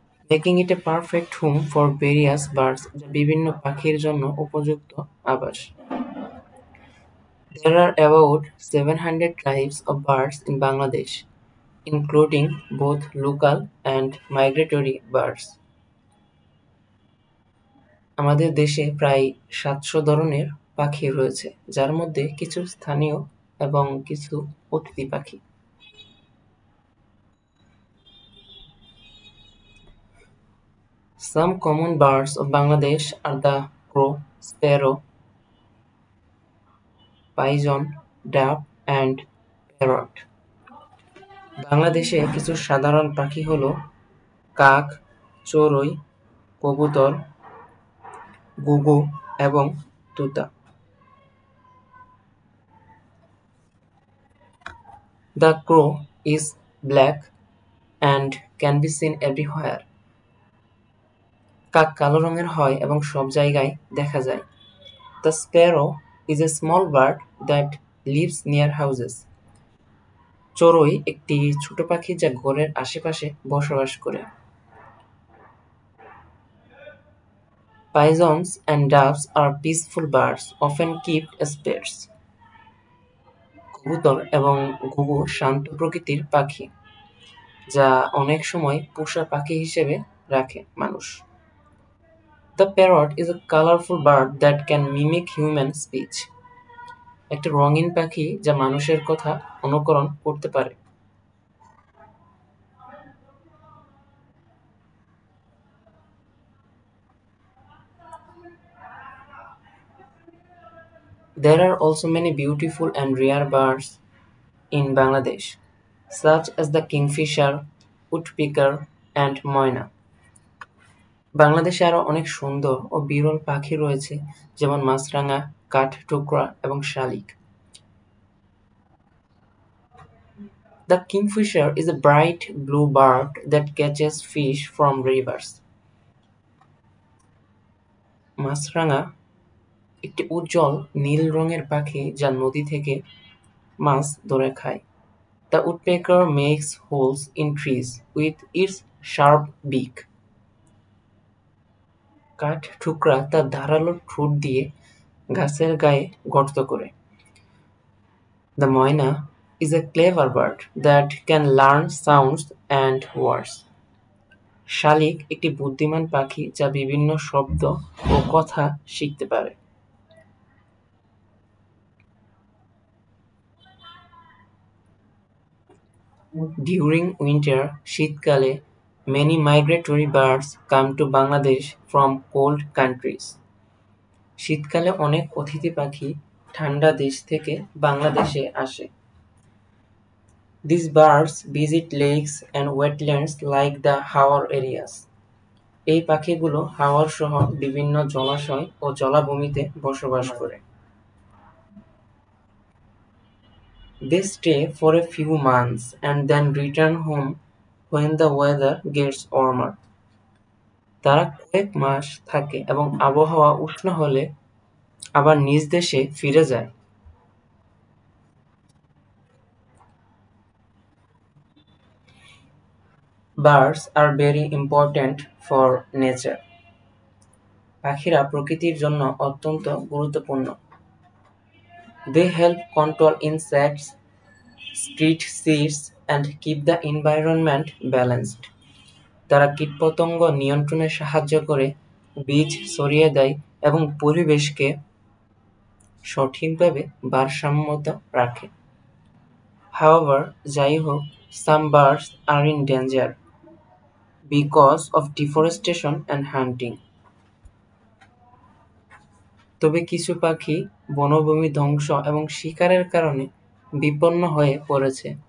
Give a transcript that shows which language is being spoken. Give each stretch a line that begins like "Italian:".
English: making it a perfect home for various birds,
Bangla: যা বিভিন্ন পাখির জন্য উপযুক্ত আবাস।
English: There are about 700 types of birds in Bangladesh, including both local and migratory birds.
Bangla: আমাদের দেশে প্রায় 700 ধরনের পাখি রয়েছে, যার মধ্যে কিছু স্থানীয় এবং কিছু অতিথি পাখি।
English: Some common birds of Bangladesh are the crow, sparrow, pigeon, dove and parrot.
Bangla: বাংলাদেশে কিছু সাধারণ পাখি হলো কাক, চড়ুই, কবুতর, ঘুঘু এবং তুতা।
English: The crow is black and can be seen everywhere.
Bangla: কাক কালো রঙের হয় এবং সব জায়গায় দেখা যায়।
English: The sparrow is a small bird that lives near houses.
Bangla: চড়ুই একটি ছোট পাখি যা ঘরের আশেপাশে বসবাস করে।
English: Pigeons and doves are peaceful birds, often kept as pets.
Bangla: কবুতর এবং ঘুঘু শান্ত প্রকৃতির পাখি, যা অনেক সময় পোষা পাখি হিসেবে রাখে মানুষ।
English: The parrot is a colorful bird that can mimic human speech.
Bangla: একটা রঙিন পাখি যা মানুষের কথা অনুকরণ করতে পারে।
English: There are also many beautiful and rare birds in Bangladesh, such as the kingfisher, woodpecker, and moina.
Bangla: বাংলাদেশে আরো অনেক সুন্দর ও বিরল পাখি রয়েছে, যেমন মাছরাঙা, কাঠঠোকরা এবং শালিক।
English: The kingfisher is a bright blue bird that catches fish from rivers.
Bangla: মাছরাঙা একটি উজ্জ্বল নীল রঙের পাখি যা নদী থেকে মাছ ধরে খায়।
English: The woodpecker makes holes in trees with its sharp beak.
Bangla: কাঠঠোকরা তার ধারালো ঠোঁট দিয়ে গাছের গায়ে গর্ত করে।
English: The moina is a clever bird that can learn sounds and words.
Bangla: শালিক একটি বুদ্ধিমান পাখি যা বিভিন্ন শব্দ ও কথা শিখতে পারে।
English: During winter, শীতকালে, many migratory birds come to Bangladesh from cold countries.
Bangla: শীতকালে অনেক অতিথি পাখি ঠান্ডা দেশ থেকে বাংলাদেশে আসে।
English: These birds visit lakes and wetlands like the Hawar areas.
Bangla: এই পাখিগুলো হাওর সহ বিভিন্ন জলাশয় ও জলাভূমিতে বসবাস করে।
English: They stay for a few months and then return home when the weather gets warmer.
Bangla: তারা কয়েক মাস থাকে এবং আবহাওয়া উষ্ণ হলে আবার নিজ দেশে ফিরে যায়।
English: Birds are very important for nature.
Bangla: পাখিরা প্রকৃতির জন্য অত্যন্ত গুরুত্বপূর্ণ।
English: They help control insects, spread seeds, and keep the environment balanced.
Bangla: তারা কীটপতঙ্গ নিয়ন্ত্রণে সাহায্য করে, বীজ ছড়িয়ে দেয় এবং পরিবেশকে সঠিকভাবে ভারসাম্যতা রাখে।
English: However,
Bangla: যাই হোক,
English: some birds are in danger because of deforestation and hunting.
Bangla: তবে কিছু পাখি বনভূমি ধ্বংস এবং শিকারের কারণে বিপন্ন হয়ে পড়েছে।